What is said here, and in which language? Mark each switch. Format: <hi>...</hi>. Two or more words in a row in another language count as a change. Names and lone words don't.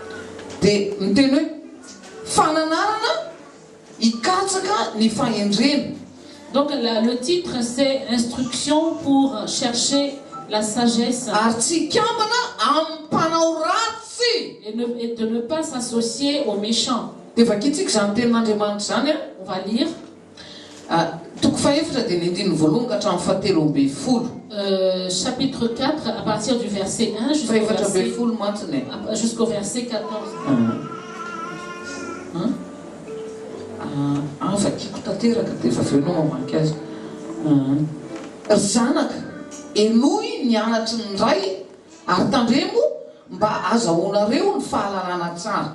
<fr>Donc le titre c'est Instruction pour chercher la sagesse et de ne pas s'associer aux méchants. On va lire. Chapitre 4, à partir du verset 1 jusqu'au verset 14.</fr> <mg>Zanaka enoy nianatry ny ray ary tandremo mba azahoanareo ny fahalalana tsara.</mg>